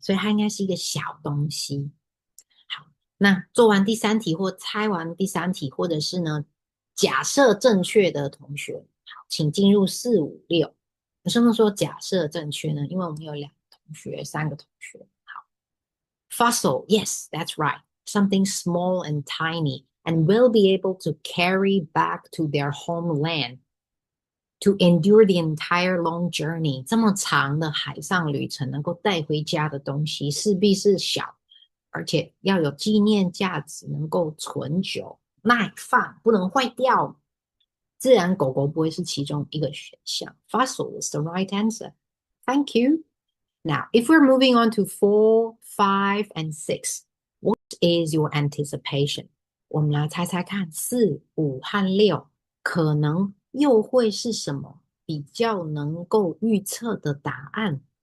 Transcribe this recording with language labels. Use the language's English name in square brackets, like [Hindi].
[Chinese] 所以它应该是一个小东西。好，那做完第三题或猜完第三题，或者是呢假设正确的同学。好，请进入4、5、6。为什么说假设正确呢？因为我们有2个同学、3个同学。 [English] 好 ，fossil, yes, that's right. Something small and tiny and will be able to carry back to their homeland to endure the entire long journey. [Chinese] 这么长的海上旅程能够带回家的东西，势必是小，而且要有纪念价值，能够存久、耐放，不能坏掉。自然狗狗不会是其中一个选项。 [English] Fossil is the right answer. Thank you. Now, if we're moving on to 4, 5, and 6, what is your anticipation? [Chinese] 我们来猜猜看，4、5和6可能又会是什么比较能够预测的答案？